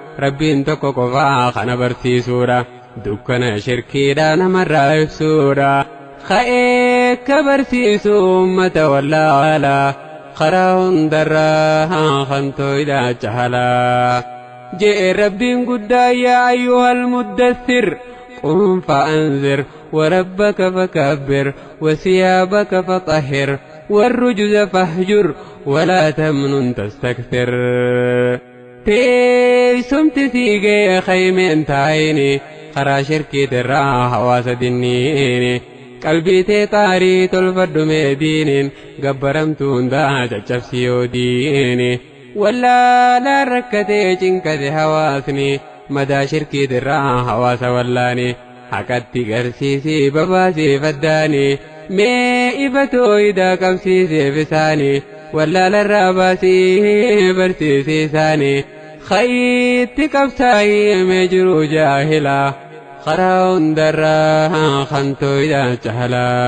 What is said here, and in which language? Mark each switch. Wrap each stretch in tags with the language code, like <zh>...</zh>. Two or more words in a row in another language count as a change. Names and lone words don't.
<om>Rabbiin tokko qofaa kana barsiisuudha, dukkana shirkiidha namarraa ibsuudha. Ka'ee akka barsiisu uummata wallaala, karaa hundarraa kan tooyda jahala. Je'e Rabbiin guddaa</om> <ar>يا أيها المدثر, قم فأنذر وربك فكبر وثيابك فطهر والرجز فاهجر ولا تمنن تستكثر.</ar> <om>Teessumti siigee khaymeen taayini, karaa shirkiitirraa hawaasa dinniini, qalbii tee xaarii tolfadhu mee diiniin, gabbaramtu hundaa caccabsi yoo diini. Wallaalaan rakkatee cinkate hawaasni, madaa shirkiitirraa hawaasa wallaani, haqatti garsiisii babaasii faddaani, mee ifa tooyidaa qabsiisee bisaani, wallaalarraa baasii barsiisee isaani, khayitti qabsaa'ii mee jiru jaahila, karaa hundarraa kan tooyidaa jahala.</om>